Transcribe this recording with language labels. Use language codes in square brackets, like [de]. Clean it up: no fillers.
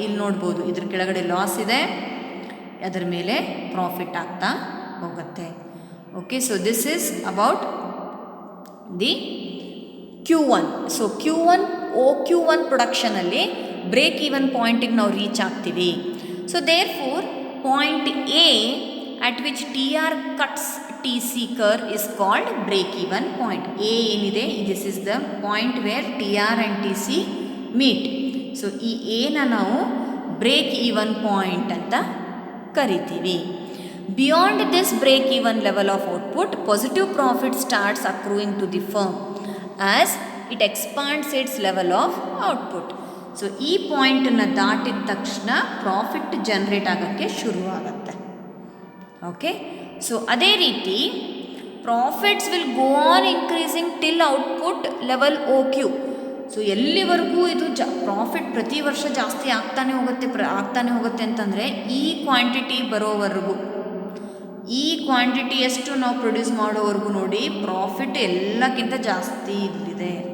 [kn] ಇಲ್ಲಿ ನೋಡ್ಬೋದು, ಇದ್ರ ಕೆಳಗಡೆ ಲಾಸ್ ಇದೆ, ಅದರ ಮೇಲೆ ಪ್ರಾಫಿಟ್ ಆಗ್ತಾ ಹೋಗುತ್ತೆ. [en] Okay, so this is about the Q1. [kn] So OQ1 ಪ್ರೊಡಕ್ಷನಲ್ಲಿ break even ಪಾಯಿಂಟಿಗೆ ನಾವು ರೀಚ್ ಆಗ್ತೀವಿ. [en] So therefore point A at which TR cuts TC curve is called break even point. A [kn] ಏನಿದೆ, [en] this is the point where TR and TC meet. [kn] So ಈ Aನ ನಾವು break even point ಅಂತ ಕರಿತೀವಿ. [en] Beyond this break even level of output, positive profit starts accruing to the firm as it expands its level of output. [kn] So ಈ ಪಾಯಿಂಟನ್ನು ದಾಟಿದ ತಕ್ಷಣ profit generate ಆಗೋಕ್ಕೆ ಶುರುವಾಗುತ್ತೆ. [en] Okay, so ಅದೇ ರೀತಿ profits will go on increasing till output level OQ. [kn] So ಎಲ್ಲಿವರೆಗೂ ಇದು profit ಪ್ರತಿ ವರ್ಷ ಜಾಸ್ತಿ ಆಗ್ತಾನೆ ಹೋಗುತ್ತೆ ಅಂತಂದರೆ ಈ ಕ್ವಾಂಟಿಟಿ ಬರೋವರೆಗೂ, ಈ ಕ್ವಾಂಟಿಟಿ ಎಷ್ಟು ನಾವು ಪ್ರೊಡ್ಯೂಸ್ ಮಾಡೋವರೆಗೂ ನೋಡಿ ಪ್ರಾಫಿಟ್ ಎಲ್ಲಕ್ಕಿಂತ ಜಾಸ್ತಿ ಇಲ್ಲಿದೆ.